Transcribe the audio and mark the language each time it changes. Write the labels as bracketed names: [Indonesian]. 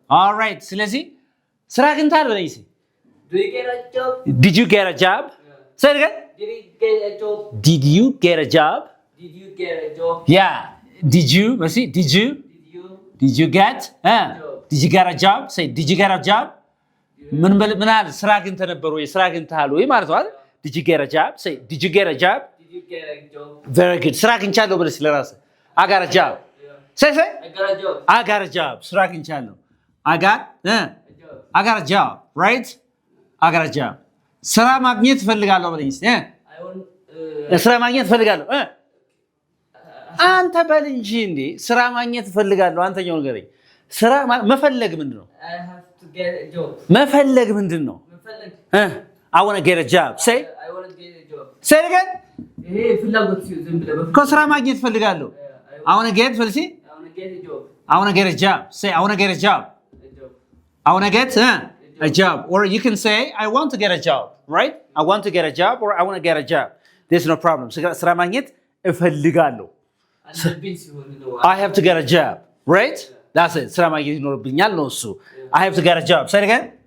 [English] all right [Amharic] ስለዚህ ስራ አግኝታል በለሲ [English] Do you get a job? did you get a job say it again Did you get a job? did you get a job Did you get a job? yeah did you በለሲ did you get did you get a job say did you get a job [Amharic] ምን አለ ስራ አግኝተህ ነበር ወይ ስራ አግኝተሃል ወይ ማለት ነው አይደል [English] did you get a job say did you get a job Did you get a job? very good [Amharic] ስራ አግኝቻለሁ በለሲ ለራስህ [English] I got a job say I got a job. I got a job [Amharic] ስራ አግኝቻለሁ [English] I got A job. I got a job right I got a job [Amharic] ስራ ማግኘት ፈልጋለሁ በለኝ እስቲ [English] I want. [Amharic] ስራ ማግኘት ፈልጋለሁ አንተ በል እንጂ እንዴ ስራ ማግኘት ፈልጋለሁ አንተኛው ነገር ስራ መፈለግ ምንድነው [English] I have to get a job. [Amharic] መፈለግ ምንድነው [English] I want to get a job say I want to get a job. say it again [Amharic] ይሄ ፍላጎት ሲሆን ዝም ብለህ እኮ ስራ ማግኘት ፈልጋለሁ [English] I want to get [Amharic] ፈልሲ [English] I want to get a job. I want to get a job say I want to get a job A job. I want to get a job or you can say I want to get a job right I want to get a job or I want to get a job there's no problem [Amharic] ስራ ማግኘት እፈልጋለሁ አለብኝ ሲሆን ነው [English] I have to get a job right that's it [Amharic] ስራ ማግኘት ይኖርብኛል ነው እሱ [English] I have to get a job say it again